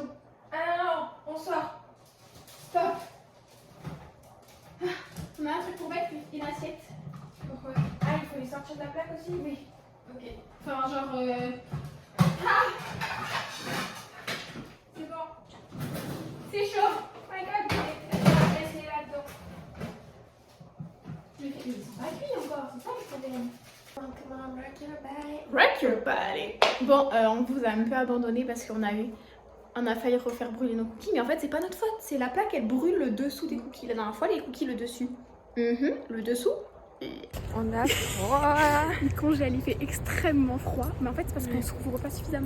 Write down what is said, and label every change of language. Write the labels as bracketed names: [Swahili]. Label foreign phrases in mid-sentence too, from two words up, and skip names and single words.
[French] Ah non, on sort. Stop. On a un truc pour mettre une assiette. Pourquoi? Ah, il faut les sortir de la plaque aussi? Oui. Ok. Enfin, genre. Ah, c'est bon. C'est chaud. [English] Oh my god, [French] laissez là-dedans. Mais ils sont pas cuits encore, c'est ça le problème. [English] Rock your body. [French] Bon, on vous a un peu abandonné parce qu'on a failli refaire brûler nos cookies, mais en fait c'est pas notre faute, c'est la plaque, elle brûle le dessous des cookies. La dernière fois les cookies le dessus. Le dessous. On a froid. Il congèle, il fait extrêmement froid, mais en fait c'est parce qu'on se couvre pas suffisamment.